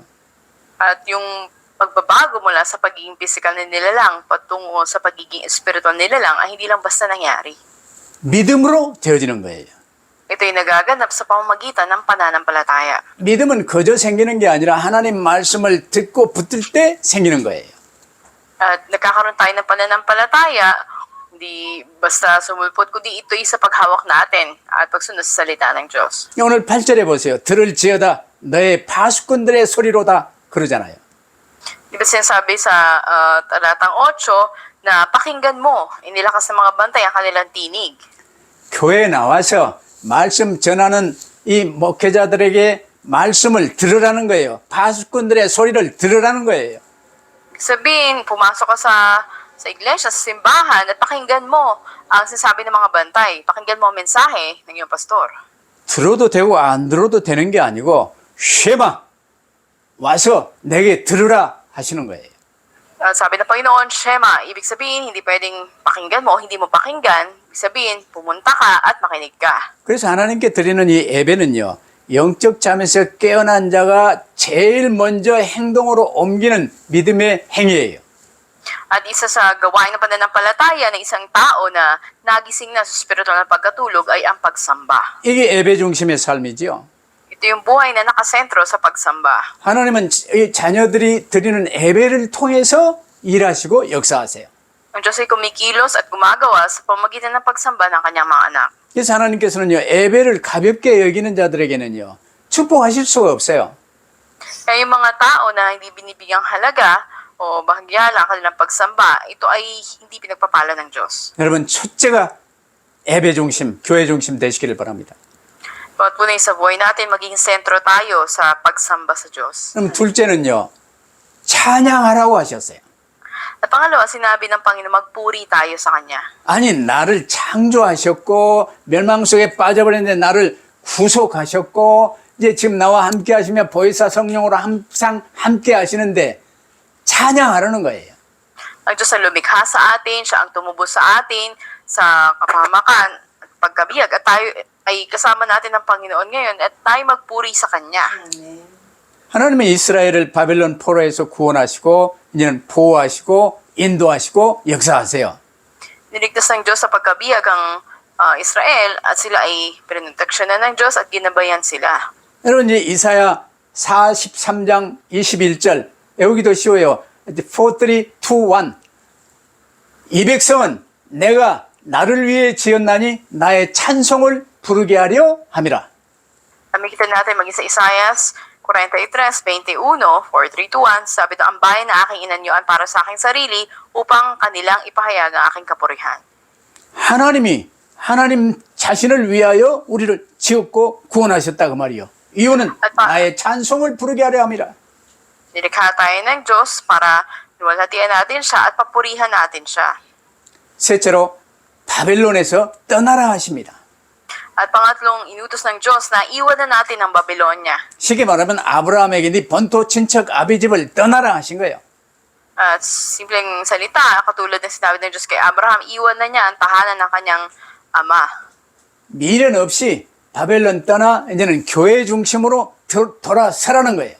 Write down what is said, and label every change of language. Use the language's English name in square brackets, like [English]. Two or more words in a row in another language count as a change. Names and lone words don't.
[Filipino] At yung pagbabago mula sa pagiging physical na nilalang patungo sa pagiging spiritual nilalang ay hindi lang basta nangyari. [Korean] 믿음으로 되어지는 거예요. [Filipino] Ito'y nagaganap sa pamamagitan ng pananampalataya. [Korean] 믿음은 거저 생기는 게 아니라 하나님 말씀을 듣고 붙들 때 생기는 거예요. [Filipino] At nagkakaroon tayo ng pananampalataya, hindi basta sumulpot, kundi ito'y sa paghawak natin at pagsunod sa salita ng Diyos. [Korean] 오늘 8절에 보세요. 들을지어다 너의 파수꾼들의 소리로다 그러잖아요. [Filipino] Di ba sinasabi sa talatang 8 na pakinggan mo, inilakas ng mga bantay ang kanilang tinig. [Korean] 교회에 나와서 말씀 전하는 이 목회자들에게 말씀을 들으라는 거예요. 파수꾼들의 소리를 들으라는 거예요. [Filipino] Sabihin, pumasok ka sa iglesia, sa simbahan, at pakinggan mo ang sinasabi ng mga bantay. Pakinggan mo ang mensahe ng iyong pastor. [Korean] 들어도 되고 안 들어도 되는 게 아니고 쉐마 와서 내게 들으라 하시는 거예요. [Filipino] Sabi ng Panginoon, Shema, ibig sabihin, hindi pwedeng pakinggan mo o hindi mo pakinggan. Ibig sabihin, pumunta ka at makinig ka. [Korean] 그래서 하나님께 드리는 이 예배는요. 영적 잠에서 깨어난 자가 제일 먼저 행동으로 옮기는 믿음의 행위예요. [Filipino] At isa sa gawain ng pananampalataya ng isang tao na nagising na sa spiritual na pagkatulog ay ang pagsamba. [Korean] 이게 예배 중심의 삶이죠. [Filipino] Ito yung buhay na nakasentro sa pagsamba. [Korean] 하나님은 이 자녀들이 드리는 예배를 통해서 일하시고 역사하세요. [Filipino] Ang Diyos ay kumikilos at gumagawa sa pamagitan ng pagsamba ng kanyang mga anak. [Korean] 그래서 하나님께서는요, 예배를 가볍게 여기는 자들에게는요, 축복하실 수가 없어요. [Filipino] Kaya yung mga tao na hindi binibigyang halaga o bahagya lang ang kanilang pagsamba, ito ay hindi pinagpapala ng Diyos. [Korean] 여러분, 첫째가 예배 중심, 교회 중심 되시기를 바랍니다. [Filipino] Bawat punay sa buhay natin, maging sentro tayo sa pagsamba sa Diyos. [Korean] 그럼 둘째는요, 찬양하라고 하셨어요. [Filipino] At pangalawa, sinabi ng Panginoon, magpuri tayo sa Kanya. [Korean] 아니, 나를 창조하셨고, 멸망 속에 빠져버렸는데 나를 구속하셨고, 이제 지금 나와 함께 하시며 보혜사 성령으로 항상 함께 하시는데 찬양하라는 거예요. [Filipino] Ang Diyos ang lumikha sa atin, siya ang tumubos sa atin, sa kapahamakan at pagkabiyag. At tayo ay kasama natin ng Panginoon ngayon at tayo magpuri sa Kanya. [Korean] 하나님은 이스라엘을 바벨론 포로에서 구원하시고 이제는 보호하시고 인도하시고 역사하세요. [Filipino] Niligtas ng Diyos sa pagkabiyag ang Israel at sila ay pinagtaksyonan ng Diyos at ginabayan sila. [Korean] 여러분 이제 이사야 43장 21절 외우기도 쉬워요. 4, 3, 2, 1 이 백성은 내가 나를 위해 지었나니 나의 찬송을 부르게 하려 함이라. [Filipino] Makikita natin maging sa Isaias 43:21, 4:3-1, sabi doon, ang bayan na aking inanyuan para sa aking sarili upang kanilang ipahayag ang aking kapurihan. [Korean] 하나님이 하나님 자신을 위하여 우리를 지었고 구원하셨다 그 말이요. 이유는 나의 찬송을 부르게 하려 함이라. [Filipino] Nilikha tayo ng Diyos para luwalhatian natin siya at papurihan natin siya. [Korean] 셋째로 바벨론에서 떠나라 하십니다. [Filipino] At pangatlong, inutos ng Diyos na iwanan natin ang Babylonia. [Korean] 쉽게 말하면 아브라함에게 네 본토 친척 아비 집을 떠나라 하신 거예요. [Filipino] At simpleng salita, katulad ng sinabi ng Diyos kay Abraham, iwan na niya ang tahanan ng kanyang ama. [Korean] 미련 없이 바벨론 떠나 이제는 교회 중심으로 돌아서라는 거예요.